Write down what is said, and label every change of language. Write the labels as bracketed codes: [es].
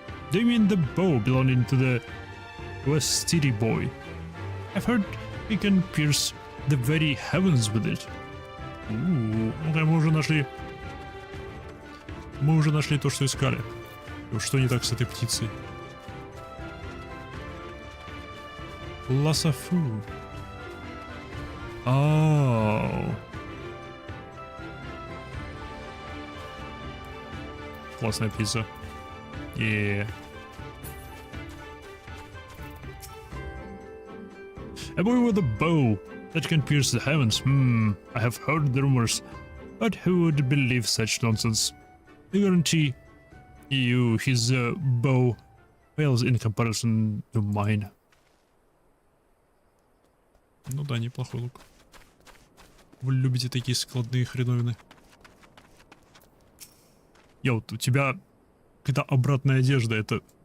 [en] Do you mean the bow belonging to the XIV boy? I've heard he can pierce the very heavens with it. [ru] Okay, мы уже нашли. Мы уже нашли то, что искали. Что не так с этой птицей? Ласафу. Оу. Классная птица. [en] Yeah. A boy with a bow that can pierce the heavens. I have heard the rumors, but who would believe such nonsense? I guarantee you his bow fails in comparison to mine. [ru] Ну да, неплохой лук. Вы любите такие складные хреновины. Вот у тебя какая-то обратная одежда, это...